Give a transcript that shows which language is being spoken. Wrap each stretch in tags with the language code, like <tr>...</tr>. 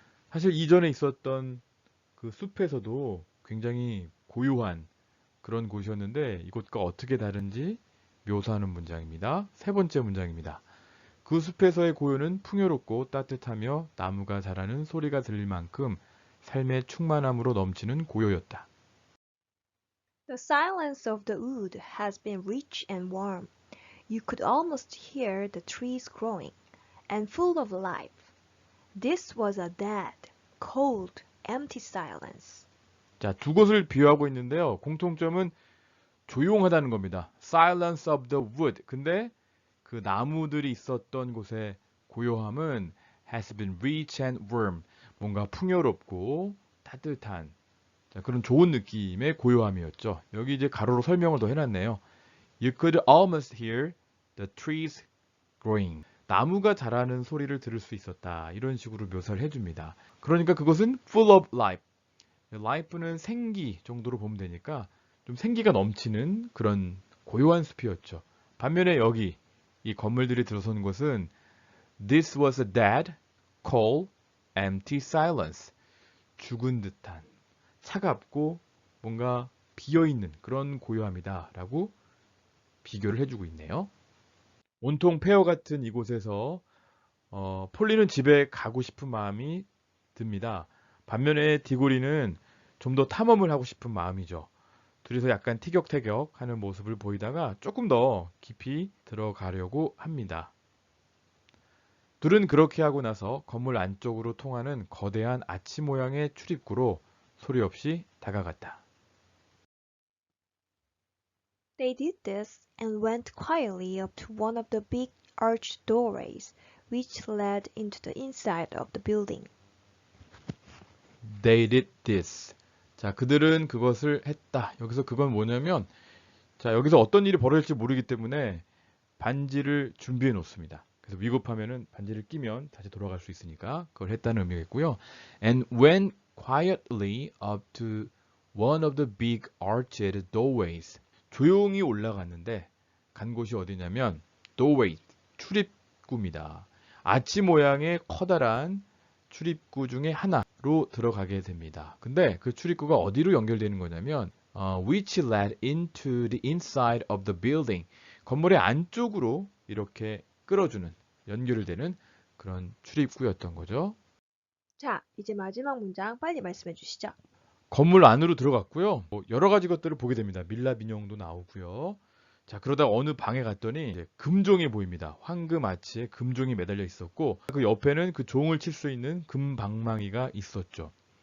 <ko>사실 이전에 있었던 그 숲에서도 굉장히 고요한 그런 곳이었는데 이곳과 어떻게 다른지 묘사하는 문장입니다. 세 번째 문장입니다. 그 숲에서의 고요는 풍요롭고 따뜻하며 나무가 자라는 소리가 들릴 만큼 삶의 충만함으로 넘치는 고요였다.</ko> <en>The silence of the wood has been rich and warm. You could almost hear the trees growing, and full of life. This was a dead, cold, empty silence.</en> <ko>자, 두 곳을 비유하고 있는데요. 공통점은 조용하다는 겁니다.</ko> <en>Silence of the wood.</en> <ko>근데 그 나무들이 있었던 곳의 고요함은</ko> <en>has been rich and warm.</en> <ko>뭔가 풍요롭고 따뜻한, 자, 그런 좋은 느낌의 고요함이었죠. 여기 이제 가로로 설명을 더 해놨네요.</ko> <en>You could almost hear the trees growing.</en> <ko>나무가 자라는 소리를 들을 수 있었다. 이런 식으로 묘사를 해줍니다. 그러니까 그것은</ko> <en>full of life.</en> <ko>life는 생기 정도로 보면 되니까 좀 생기가 넘치는 그런 고요한 숲이었죠. 반면에 여기 이 건물들이 들어선 곳은</ko> <en>This was a dead, cold, empty silence.</en> <ko>죽은 듯한, 차갑고 뭔가 비어있는 그런 고요함이다 라고 비교를 해주고 있네요. 온통 폐허 같은 이곳에서 폴리는 집에 가고 싶은 마음이 듭니다. 반면에 디고리는 좀 더 탐험을 하고 싶은 마음이죠. 둘이서 약간 티격태격 하는 모습을 보이다가 조금 더 깊이 들어가려고 합니다. 둘은 그렇게 하고 나서 건물 안쪽으로 통하는 거대한 아치 모양의 출입구로 소리 없이 다가갔다.</ko> <en>They did this and went quietly up to one of the big arched doorways, which led into the inside of the building. They did this.</en> <ko>자, 그들은 그것을 했다. 여기서 그건 뭐냐면, 자, 여기서 어떤 일이 벌어질지 모르기 때문에 반지를 준비해 놓습니다. 그래서 위급하면은 반지를 끼면 다시 돌아갈 수 있으니까 그걸 했다는 의미겠고요.</ko> <en>And went quietly up to one of the big arched doorways.</en> <ko>조용히 올라갔는데 간 곳이 어디냐면 doorway, 출입구입니다. 아치 모양의 커다란 출입구 중에 하나로 들어가게 됩니다. 근데 그 출입구가 어디로 연결되는 거냐면</ko> <en>which led into the inside of the building.</en> <ko>건물의 안쪽으로 이렇게 끌어주는, 연결되는 그런 출입구였던 거죠. 자, 이제 마지막 문장 빨리 말씀해 주시죠. 건물 안으로 들어갔고요. 여러 가지 것들을 보게 됩니다. 밀랍 인형도 나오고요. 자, 그러다 어느 방에 갔더니 이제 금종이 보입니다. 황금 아치에 금종이 매달려 있었고 그 옆에는 그 종을 칠 수 있는 금방망이가 있었죠.</ko>